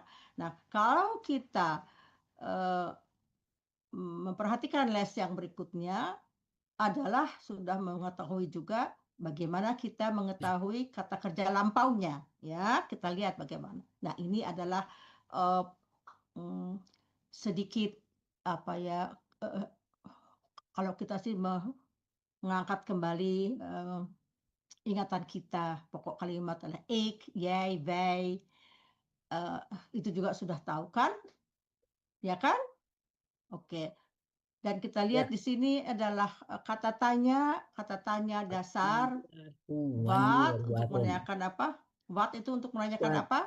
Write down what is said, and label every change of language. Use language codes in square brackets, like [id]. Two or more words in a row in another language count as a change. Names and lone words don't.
[id] Nah, kalau kita memperhatikan les yang berikutnya adalah sudah mengetahui juga bagaimana kita mengetahui kata kerja lampaunya ya, kita lihat bagaimana. Nah, ini adalah sedikit kalau kita sih mengangkat kembali ingatan kita, pokok kalimat adalah [nl] ik, jij, wij, [id] itu juga sudah tahu kan? Ya kan? Oke. Dan kita lihat di sini adalah kata tanya dasar. What untuk menanyakan apa? What itu untuk menanyakan apa?